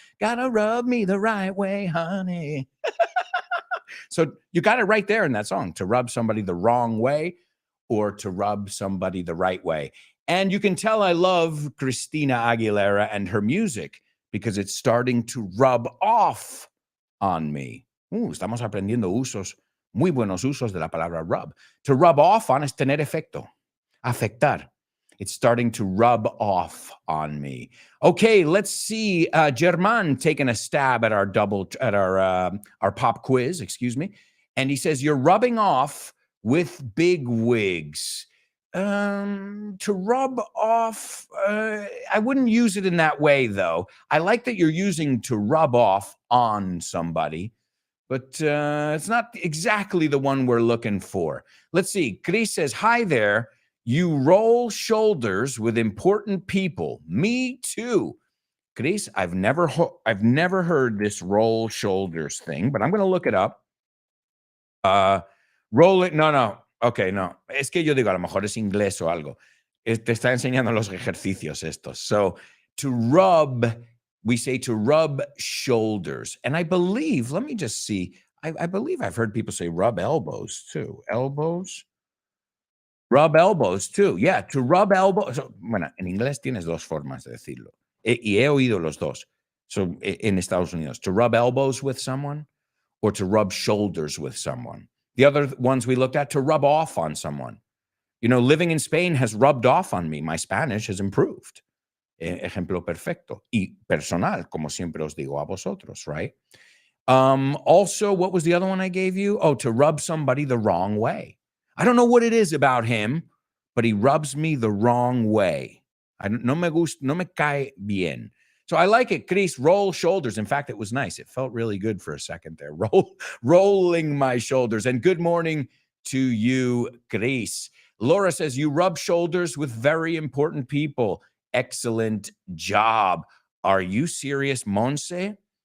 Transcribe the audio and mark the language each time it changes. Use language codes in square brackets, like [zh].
[en] Gotta rub me the right way, honey. So you got it right there in that song, to rub somebody the wrong way or to rub somebody the right way. And you can tell I love Christina Aguilera and her music because it's starting to rub off on me. [es] Estamos aprendiendo usos, muy buenos usos de la palabra rub. To rub off on es tener efecto, afectar. [en] It's starting to rub off on me. Okay, let's see. German taking a stab at our pop quiz, excuse me. And he says, you're rubbing off with big wigs. To rub off, I wouldn't use it in that way, though. I like that you're using to rub off on somebody, but it's not exactly the one we're looking for. Let's see. Chris says, hi there. You roll shoulders with important people. Me too. Chris, I've never heard this roll shoulders thing, but I'm going to look it up. Roll it. No. Okay, no. [es] Es que yo digo, a lo mejor es inglés o algo. Te está enseñando los ejercicios estos. [en] So to rub, we say to rub shoulders. And I believe, let me just see. I believe I've heard people say rub elbows too. Elbows. Rub elbows too. Yeah, to rub elbows. So, [es] bueno, en inglés tienes dos formas de decirlo. Y he oído los dos. [en] So in Estados Unidos, to rub elbows with someone or to rub shoulders with someone. The other ones we looked at, to rub off on someone. You know, living in Spain has rubbed off on me. My Spanish has improved. [es] Ejemplo perfecto. Y personal, como siempre os digo a vosotros, [en] right? Also, what was the other one I gave you? Oh, to rub somebody the wrong way. I don't know what it is about him, but he rubs me the wrong way. [es] No me gusta, no me cae bien. [en] So I like it, Chris. Roll shoulders. In fact, it was nice. It felt really good for a second there. Rolling my shoulders. And good morning to you, Chris. Laura says, you rub shoulders with very important people. Excellent job. Are you serious, Monse?